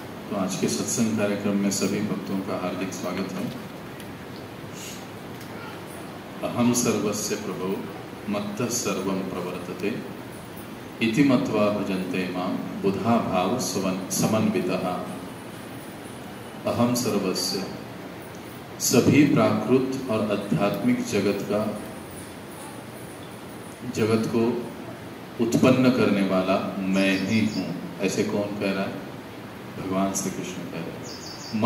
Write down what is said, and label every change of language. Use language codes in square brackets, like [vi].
[hi] तो आज के सत्संग कार्यक्रम में सभी भक्तों का हार्दिक स्वागत है. [sa] अहम सर्वस्य प्रभो मत्तः सर्वं प्रवर्तते इति मत्वा भजन्ते मां बुधा भाव समन्वितः। अहम सर्वस्य, [hi] सभी प्राकृत और आध्यात्मिक जगत को उत्पन्न करने वाला मैं ही हूँ। ऐसे कौन कह रहा है? भगवान श्री कृष्ण कह रहे हैं।